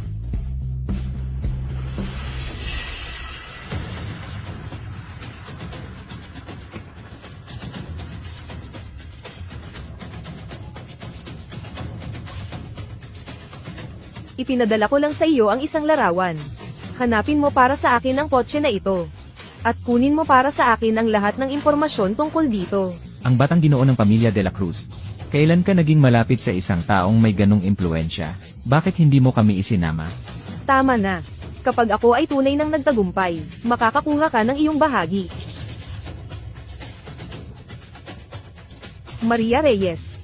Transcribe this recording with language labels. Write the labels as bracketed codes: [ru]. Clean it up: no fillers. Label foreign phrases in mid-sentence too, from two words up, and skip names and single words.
[tl] Ipinadala ko lang sa iyo ang isang larawan. Hanapin mo para sa akin ang kotse na ito. At kunin mo para sa akin ang lahat ng impormasyon tungkol dito. Ang batang ginoo ng pamilya de la Cruz. Kailan ka naging malapit sa isang taong may ganong impluensya? Bakit hindi mo kami isinama? Tama na. Kapag ako ay tunay ng nagtagumpay, makakakuha ka ng iyong bahagi. Maria Reyes.